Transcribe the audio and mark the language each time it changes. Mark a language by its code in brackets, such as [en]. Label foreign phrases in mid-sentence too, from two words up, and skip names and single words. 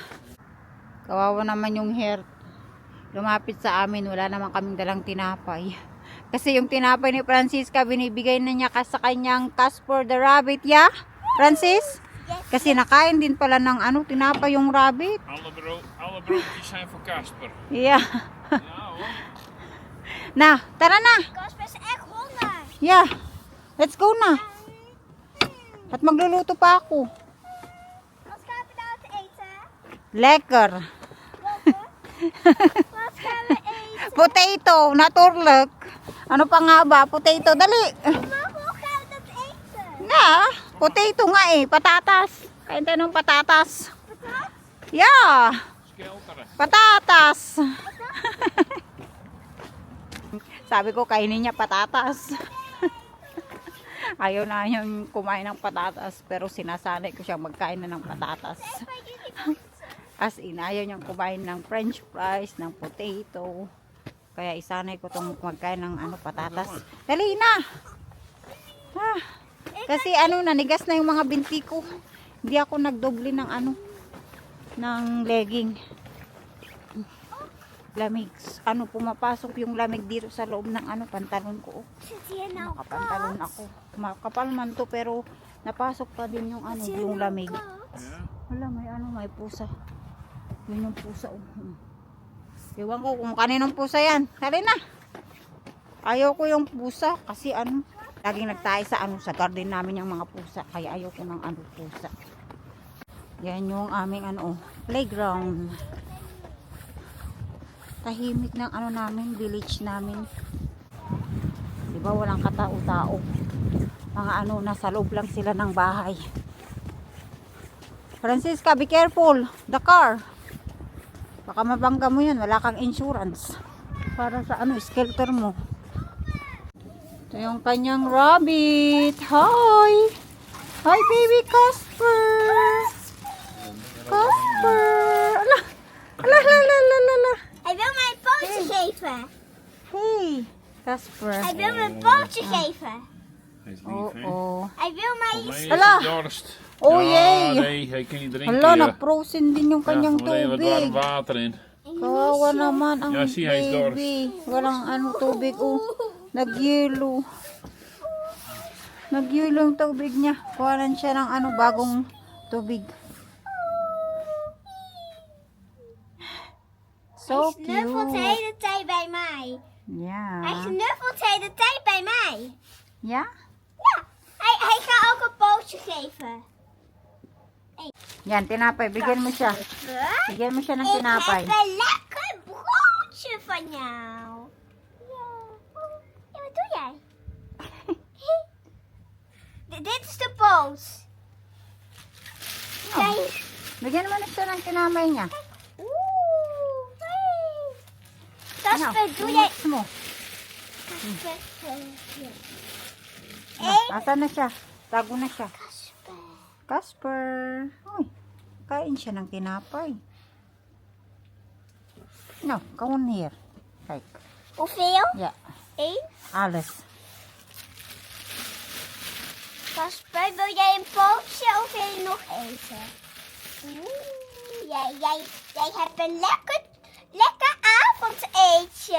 [tl] Kawawa naman yung hair. Lumapit sa amin, wala naman kaming dalang tinapay. Kasi yung tinapay ni Francisca, binibigay na niya sa kanyang Casper the Rabbit, yeah? Francis? Kasi nakain din pala ng tinapay yung rabbit. [nl] Alle broodjes zijn voor Casper. [en] Yeah. [nl] Ja hoor. [tl] Na, tara na. [nl] Kasper is echt honger. [en] Yeah. Let's go [tl] na. At magluluto pa ako. [nl] Wat gaan we nou te eten? Lekker. Wat gaan we eten? [tl] Potato, naturlek. Ano pa nga ba? Potato, dali. [nl] Maar hoe gaan we dat eten? [tl] Na, potato nga patatas. Kain tayo ng patatas. [nl] Patat? [en] Yeah, [nl] Skelteren. [tl] patatas. Sabi ko kainin niya patatas. Ayaw na yung kumain ng patatas, pero sinasanay ko siya magkain na ng patatas. [en] As in, [tl] ayaw niyang kumain ng [en] french fries, [tl] ng potato. Kaya isanay ko itong magkain ng patatas. Dali na! Kasi nanigas na yung mga binti ko. Hindi ako nagdoble ng ng legging. Lamig. Pumapasok yung lamig dito sa loob ng pantalon ko. [nl] Zit hier nou [tl] Nakapantalon ako. Makapal man to, pero napasok pa din yung yung lamig. [nl] Ja. [tl] Wala, may pusa. Yun yung pusa. Ewan ko kung kaninong pusa yan. Dali na. Ayaw ko yung pusa kasi laging nagtae sa sa garden namin yung mga pusa. Kaya ayaw ko ng pusa. Yan yung aming playground. Tahimik ng namin, village namin. Diba walang katao-tao. Mga nasa loob lang sila ng bahay. [en] Francisca, be careful. The car. [tl] Baka mabangga mo yan. Wala kang insurance. Para sa skelter mo. Ito yung kanyang rabbit. Hi! [en] Hi, baby Casper! Casper! [tl] Ala! Ala, ala, ala, ala, ala. [nl] Hij wil mij een pootje geven. [en] Hey, Casper. [nl] Hij wil me een pootje geven. Hij is Oh, lief, hè? oh. Hij wil mij Voor mij is [tl] Ala. [nl] het dorst. Oh, Ja, jee. nee, hij kan niet drinken. [tl] Hala, [nl] ja. [tl] nag-frozen din yung [nl] Ja, [tl] kanyang [nl] er moet even wat warm [tl] tubig. [nl] water in. [tl] Kawawa naman ang [nl] Ja, zie, hij is dorst. [tl] baby. Walang tubig. Oh, nagyelo. Nagyelo yung tubig niya. Kuhanan siya ng bagong tubig. [en] So [nl] Hij snuffelt de [en] cute. [nl] hele tijd bij mij. [en] Yeah. [nl] Hij snuffelt de hele tijd bij mij. [en] Yeah? [nl] Ja, hij gaat ook een pootje geven. [tl] Yan, tinapay. Bigyan mo siya. Bigyan mo siya ng tinapay. [nl] Ik heb een lekker broodje van jou. Ja. Ja, wat doe jij? Dit is de poot. Kijk. [tl] Bigyan mo na siya ng tinapay niya. [nl] Oeh, hey. Kasper, doe jij... [tl] Mix mo. [nl] Kasper, ja. [tl] Asan na siya? Tago na siya. [nl] Kasper. [tl] Casper. Uy, kain siya ng tinapay. [en] No, come on here. [nl] Kijk. Hoeveel? Ja, 1. alles. Kasper, wil jij een pootje of wil je nog eten? Jij hebt een lekker avondeetje.